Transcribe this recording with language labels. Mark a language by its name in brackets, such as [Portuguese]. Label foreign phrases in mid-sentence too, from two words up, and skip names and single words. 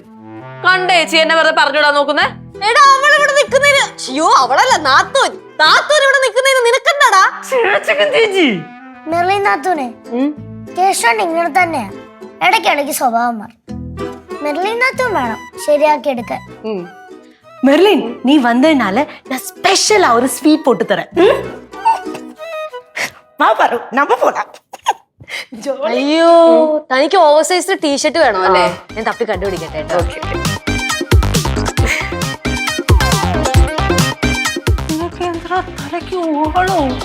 [Malayalam] കണ്ട ചേച്ചി എന്നെ വെറുതെ പറഞ്ഞുവിടാൻ നോക്കുന്നേ. എടാ, അവൾ ഇവിടെ നിക്കുന്നതിന്, അയ്യോ അവളല്ല നാത്തൂൻ. നാത്തൂൻ ഇവിടെ നിക്കുന്നതിന് നിനക്കെന്താടാ? ചേച്ചി മെർലിൻ നാത്തൂനെ, കേശോണ്ട് ഇങ്ങനെ തന്നെയാ. ഇടയ്ക്കിടയ്ക്ക് സ്വഭാവം മാറും. മെർലിൻ നാത്തൂൻ വേണം ശരിയാക്കി എടുക്കാൻ. [Tamil] மெர்லின், நீ வந்ததுனால நான் ஸ்பெஷலா ஒரு ஸ்வீட் போட்டு தரேன். வா பாரு, நம்ம போலாம். [Malayalam] അയ്യോ, തനിക്ക് [English] over size T-shirt [Malayalam] വേണോ അല്ലേ? ഞാൻ തപ്പി കണ്ടുപിടിക്കട്ടെ കേട്ടോ. തലയ്ക്ക് ഓളോ?